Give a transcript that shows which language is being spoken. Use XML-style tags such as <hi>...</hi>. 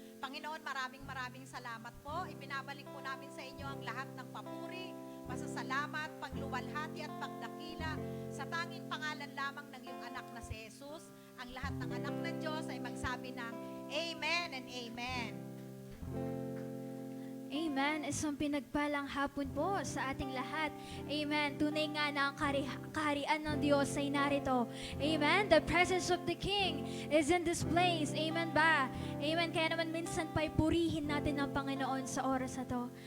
<tl>Panginoon, maraming salamat po. Ibinabalik po namin sa inyo ang lahat ng papuri, pasasalamat, pagluwalhati at pagdakila sa tanging pangalan lamang ng iyong anak na si Jesus. Ang lahat ng anak ng Diyos ay magsabi ng Amen and Amen. Amen. Isang pinagpalang hapon po sa ating lahat. Amen. Tunay nga na ang kaharian ng Diyos ay narito. Amen.</tl> <en>The presence of the King is in this place.</en> <tl>Amen ba? Amen. Kaya naman minsan pa'y purihin natin ang Panginoon sa oras na to.</tl>